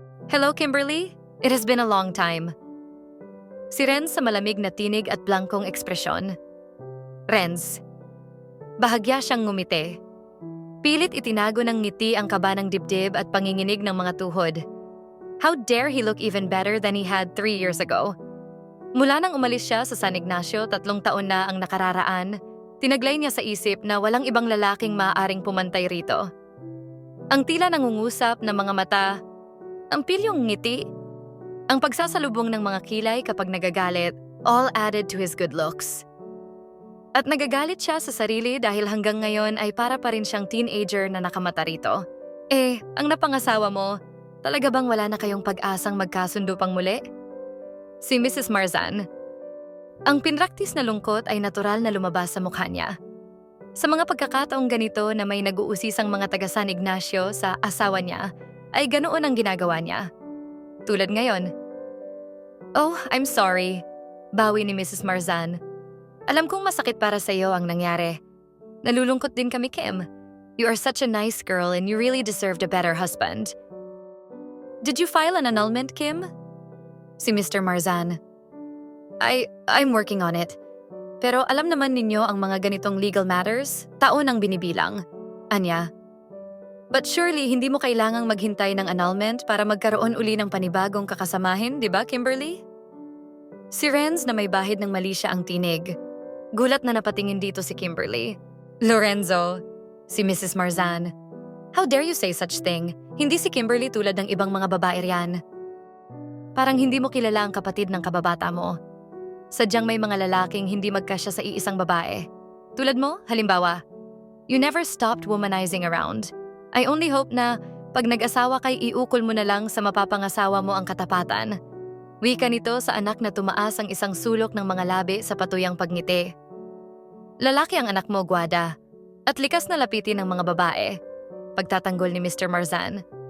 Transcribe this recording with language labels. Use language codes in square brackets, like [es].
[en] Hello, Kimberly. It has been a long time. [tl] Si Renz sa malamig na tinig at blankong ekspresyon. Renz. Bahagya siyang ngumiti. Pilit itinago ng ngiti ang kaba ng dibdib at panginginig ng mga tuhod. [en] How dare he look even better than he had 3 years ago? [tl] Mula nang umalis siya sa San Ignacio 3 taon na ang nakararaan, tinaglay niya sa isip na walang ibang lalaking maaaring pumantay rito. Ang tila nangungusap na mga mata, ang pilyong ngiti, ang pagsasalubong ng mga kilay kapag nagagalit, [en] all added to his good looks. [tl] At nagagalit siya sa sarili dahil hanggang ngayon ay para pa rin siyang teenager na nakamata rito. Ang napangasawa mo, talaga bang wala na kayong pag-asang magkasundo pang muli? Si Mrs. Marzan. Ang pinraktis na lungkot ay natural na lumabas sa mukha niya. Sa mga pagkakataong ganito na may nag-uusisang mga taga San Ignacio sa asawa niya, ay ganoon ang ginagawa niya. Tulad ngayon. [en] Oh, I'm sorry. [tl] Bawi ni Mrs. Marzan. Alam kong masakit para sa iyo ang nangyari. Nalulungkot din kami, Kim. [en] You are such a nice girl and you really deserved a better husband. Did you file an annulment, Kim? Si Mr. Marzan. I'm working on it. [tl] Pero alam naman ninyo ang mga ganitong legal matters, taon ang binibilang. Anya. [en] But surely [tl] hindi mo kailangang maghintay ng annulment para magkaroon uli ng panibagong kakasamahin, di ba, Kimberly? Si Renz na may bahid ng mali siya ang tinig. Gulat na napatingin dito si Kimberly. Lorenzo. Si Mrs. Marzan. [en] How dare you say such thing? [tl] Hindi si Kimberly tulad ng ibang mga babae riyan. Parang hindi mo kilala ang kapatid ng kababata mo. Sadyang may mga lalaking hindi magkasya sa iisang babae. Tulad mo, halimbawa, [en] you never stopped womanizing around. I only hope [tl] na pag nag-asawa kay iukol mo na lang sa mapapangasawa mo ang katapatan. Wika nito sa anak na tumaas ang isang sulok ng mga labi sa patuyang pagngiti. Lalaki ang anak mo, Guada. at likas na lapitin ng mga babae. Pagtatanggol ni Mr. Marzan.